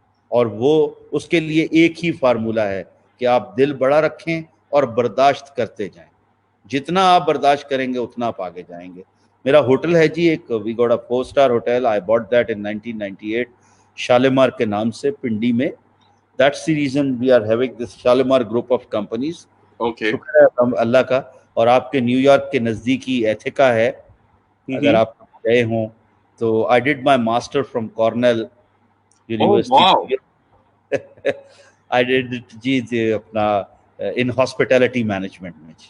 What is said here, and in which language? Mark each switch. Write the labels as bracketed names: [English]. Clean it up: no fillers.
[Urdu] اور وہ اس کے لیے ایک ہی فارمولہ ہے کہ آپ دل بڑا رکھیں اور برداشت کرتے جائیں. جتنا آپ برداشت کریں گے اتنا آپ آگے جائیں گے. میرا ہوٹل ہے جی ایک, [English] we got a 4-star hotel, I bought that in 1998 [Urdu] Shalimar کے نام سے پنڈی میں. [English] That's the reason we are having this Shalimar group of companies. Okay. [Urdu] شکر ہے اللہ کا. اور آپ کے نیو یارک کے نزدیکی ایتھیکا ہے, اگر آپ گئے ہوں تو. [English] I did my master from Cornell University. Oh, wow. I did [Urdu] جی اپنا [English] in hospitality management میں.